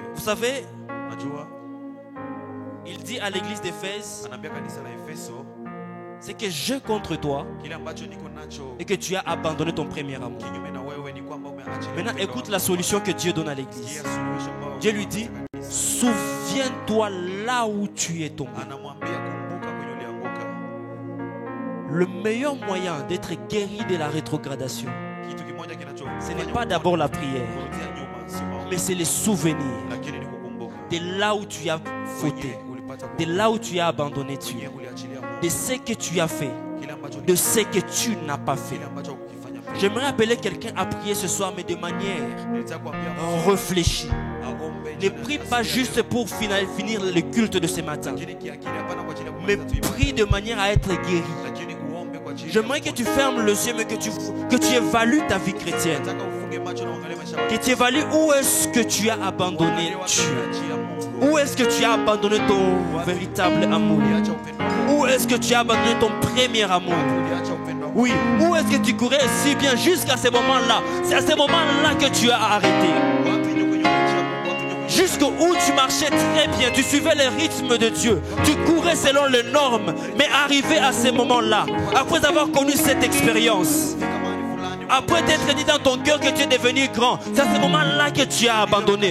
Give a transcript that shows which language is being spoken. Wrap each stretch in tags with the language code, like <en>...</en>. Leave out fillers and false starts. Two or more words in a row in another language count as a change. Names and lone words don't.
<fr>Vous savez,</fr> <sw>Unajua,</sw> <fr>il dit à l'église d'Éphèse,</fr> <sw>anaambia kanisa la Efeso,</sw> <fr>c'est que je contre toi</fr> <sw>kile ambacho niko nacho</sw> <fr>et que tu as abandonné ton premier amour.</fr> <sw>kinyume na wewe ni kwamba umeachilia.</sw> <fr>Maintenant,</fr> <sw>upendo</sw> <fr>écoute</fr> <sw>wako.</sw> <fr>la solution que Dieu donne à l'église.</fr> <sw>Sikia suluhisho ambao</sw> <fr>Dieu lui dit,</fr> <sw>kanisa.</sw> <fr>souviens-toi là où tu es tombé.</fr> <sw>Anamwambia kumbuka kwenye ulianguka.</sw> <fr>Le meilleur moyen d'être guéri de la rétrogradation,</fr> <sw>Kitu kimoja kinachofanya</sw> <fr>ce n'est pas d'abord la prière,</fr> <sw>kurudia nyuma, si maombi,</sw> <fr>mais c'est les souvenirs</fr> <sw>lakini ni kukumbuka.</sw> <fr>de là où tu as fauté,</fr> <sw>Kwenye ulipata</sw> <fr>de là où tu as abandonné Dieu,</fr> <sw>kwenye uliachilia Mungu.</sw> <fr>de ce que tu as fait,</fr> <sw>Kile ambacho</sw> <fr>de ce que tu n'as pas fait.</fr> <sw>kile ambacho hukufanya.</sw> <fr>J'aimerais appeler quelqu'un à prier ce soir, mais de manière</fr> <sw>Nilitaka kuambia</sw> <fr>réfléchie.</fr> <sw>aombe</sw> <fr>Ne</fr> <sw>jioni</sw> <fr>prie</fr> <sw>asubuhi</sw> <fr>pas</fr> <sw>ya</sw> <fr>juste</fr> <sw>leo.</sw> <fr>pour finir le culte de ce matin,</fr> <sw>Lakini kiakili hapana kwa ajili ya</sw> <fr>mais</fr> <sw>kumaliza tu ibada.</sw> <fr>prie de manière à être guéri.</fr> <sw>Lakini uombe kwa ajili ya</sw> <fr>J'aimerais que tu</fr> <sw>kupona.</sw> <fr>fermes les yeux, mais que tu évalues ta vie chrétienne.</fr> <sw>Nataka ufunge macho na uangalie maisha yako.</sw> <fr>Que tu évalues où est-ce que tu as abandonné Dieu. Où est-ce que tu as abandonné ton véritable amour? Où est-ce que tu as abandonné ton premier amour? Oui, où est-ce que tu courais si bien jusqu'à ce moment-là? C'est à ce moment-là que tu as arrêté. Jusqu'où tu marchais très bien, tu suivais les rythmes de Dieu, tu courais selon les normes, mais arrivé à ce moment-là, après avoir connu cette expérience, après t'être dit dans ton cœur que tu es devenu grand, c'est à ce moment-là que tu as abandonné.</fr>